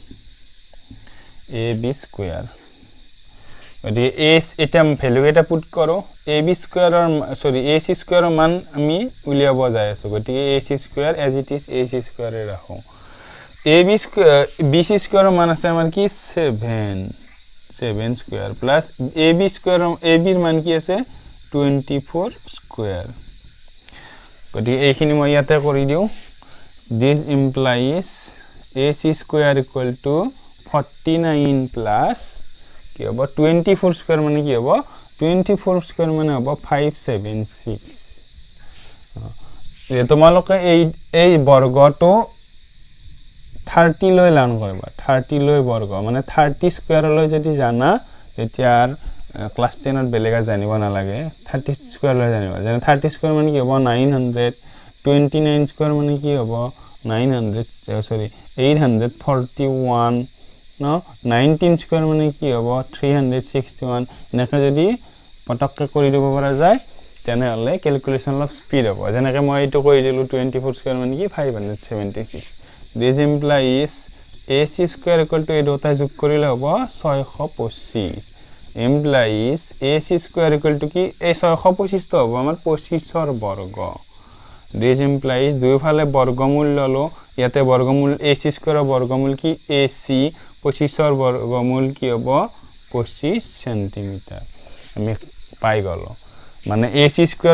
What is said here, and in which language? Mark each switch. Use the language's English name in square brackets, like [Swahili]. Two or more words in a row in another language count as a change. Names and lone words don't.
[Assamese] গতিকে এটা ভ্যালু এটা পুট কৰো এ বি স্কয়াৰৰ এসি স্কয়াৰৰ মান আমি উলিয়াব যাই আছো গতিকে [English] AC square as it is AC square [Assamese] ৰাখো [English] AB square BC squareৰ [Assamese] মান আছে আমাৰ কি [English] 7 square plus AB square [Assamese] এ বিৰ মান কি আছে 24 স্কয়াৰ গতিকে এইখিনি মই ইয়াতে কৰি দিও [English] this implies ac square equal to 49 plus [Assamese] কি হ'ব 24 স্কয়াৰ মানে কি হ'ব 24 স্কয়াৰ মানে হ'ব 576 যে তোমালোকে এই বৰ্গটো 30 লৈ লাৰ্ন কৰিবা 30 লৈ বৰ্গ মানে 30 স্কয়াৰ লৈ যদি জানা তেতিয়া ক্লাস 10 ত বেলেগ জানিব নালাগে 30 স্কয়াৰ লৈ জানিবা যেনে 30 স্কয়াৰ মানে কি হ'ব 900 29 স্কয়াৰ মানে কি হ'ব 841 no 19 স্কয়াৰ মানে কি হ'ব 361 এনেকৈ যদি পটককৈ কৰি দিব পৰা যায় তেনেহলে ক্যালকুলেশন অলপ স্পীড হ'ব যেনেকৈ মই এইটো কৰি দিলো 24 স্কয়াৰ মানে কি 576 [English] this implies ac square equal to [Assamese] এই দুটা যোগ কৰিলে হ'ব 625 [English] implies ac square equal to [Assamese] কি এই 625 তো হ'ব আমাৰ 25 ৰ বৰ্গ [English] this implies [Assamese] দুইফালে বৰ্গমূল ললো ইয়াতে বৰ্গমূল [English] ac square [Assamese] ৰ বৰ্গমূল কি ac 25 ৰ বৰ্গমূল কি হ'ব 25 সেন্টিমিটাৰ আমি পাই গলো মানে [English] ac squareৰ